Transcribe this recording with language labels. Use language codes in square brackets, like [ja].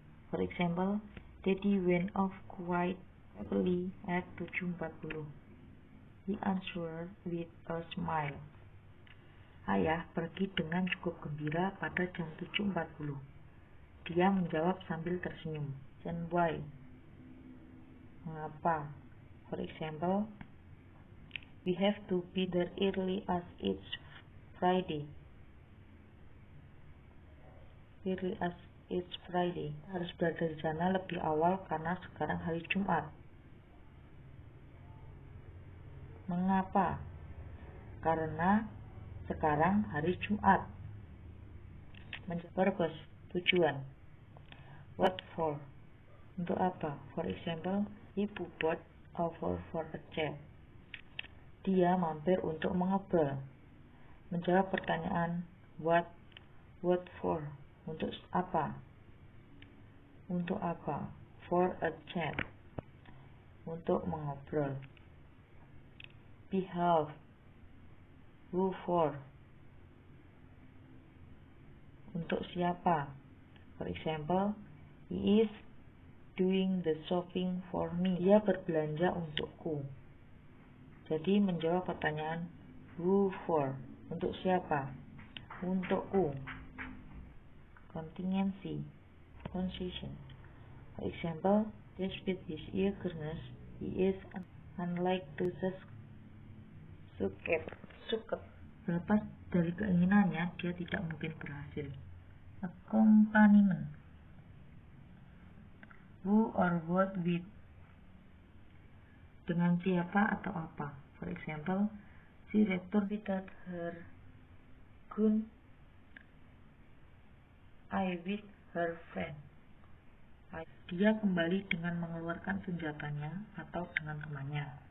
[en] For example, Daddy went off quite happily at 7.40. He answered with a smile. [id] Ayah pergi dengan cukup gembira pada jam 7.40. Dia menjawab sambil tersenyum. [en] And why? [id] Mengapa? [en] For example, we have to be there early as it's Friday. Early as it's Friday. [id] Harus berada di sana lebih awal karena sekarang hari Jumat. Mengapa? Karena sekarang hari Jumat. [en] Purpose, tujuan. What for? [id] Untuk apa? [en] For example, he bought over for a chat. [id] Dia mampir untuk mengobrol. Menjawab pertanyaan [en] what for? [id] Untuk apa? Untuk apa? [en] For a chat. [id] Untuk mengobrol. [en] Behalf, who for? [id] Untuk siapa? [en] For example, he is doing the shopping for me. [id] Dia berbelanja untukku. Jadi menjawab pertanyaan [en] who for, [id] untuk siapa? Untukku. [en] Contingency, concession. For example, despite his eagerness, he is unlikely to succeed. [id] Lepas dari keinginannya, dia tidak mungkin berhasil. [en] Accompaniment. Who or what with. [id] Dengan siapa atau apa. [en] For example, she returned without her gun. I with her friend. [id] Dia kembali dengan mengeluarkan senjatanya atau dengan temannya.